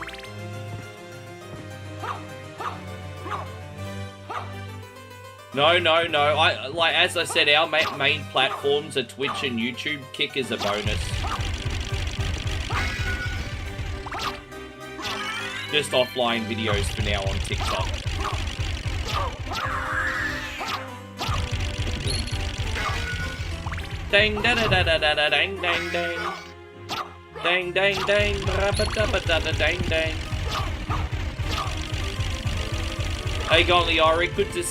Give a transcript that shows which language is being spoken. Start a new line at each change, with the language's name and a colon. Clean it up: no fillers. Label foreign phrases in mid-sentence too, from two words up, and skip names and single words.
English: No. As I said, our main platforms are Twitch and YouTube. Kick is a bonus. Just offline videos for now on TikTok. Dang da da da da da da dang dang dang. Dang dang dang da da da da dang dang. Hey, going, Leoric. Good to see you.